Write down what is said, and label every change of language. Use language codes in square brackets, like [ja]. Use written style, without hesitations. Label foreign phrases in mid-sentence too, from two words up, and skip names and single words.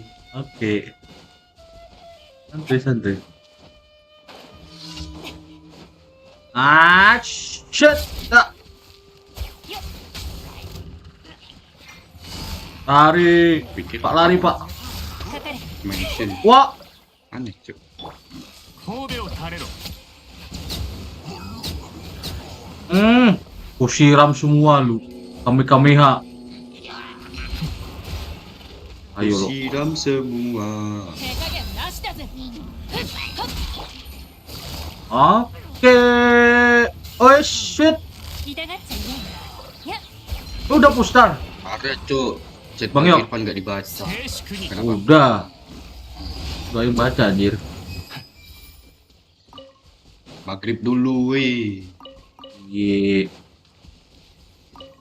[id] Oke. Santuy. [en] Ah, shit. Ah. [id] Lari. Pikir Pak lari, Pak. [ja] かかれ [id] mention. Wah. Aneh cuk. [ja] 神戸を垂れろ [id] Ku siram semua lu. Kamehameha. Ayo lo. Siram semua. [ja] 手加減なしだぜ [id] Oke. [en] Oh shit. [ja] 痛がっちゃいないや [id] Udah pustar. Ada cuk. Chat Bang Bang Yok. Irfan nggak dibaca. [ja] 静粛に [id] Kenapa? Udah. Gak yang baca anjir. Maghrib dulu weh. Ye.